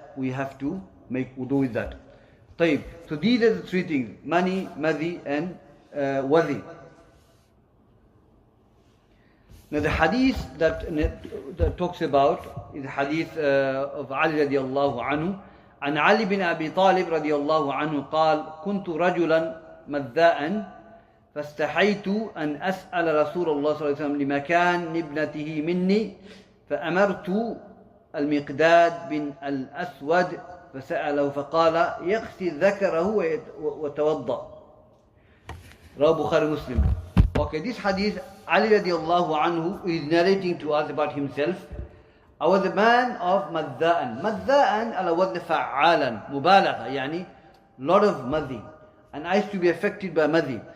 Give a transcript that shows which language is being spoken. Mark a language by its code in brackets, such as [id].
[en] We have to make wudu with that. [ar] طيب. [en] So these are the three things: mani, madhi, and wadi. Now the hadith that talks about is the hadith of Ali radiallahu anhu. [ar] عن علي بن أبي طالب رضي الله عنه قال: كنت رجلا مذاء فاستحيت أن أسأل رسول الله صلى الله عليه وسلم لمكان ابنته مني فأمرت المقداد بن الأسود فسأله فقال: يغسل ذكره وتوضأ. رواه [en] Bukhari and Muslim. Okay, this hadith, Ali radiallahu anhu is narrating to us about himself. I was a man of madda'an. Madda'an ala wadn fa'alan. Mubalagha, yani lot of madhi. And I used to be affected by madhi.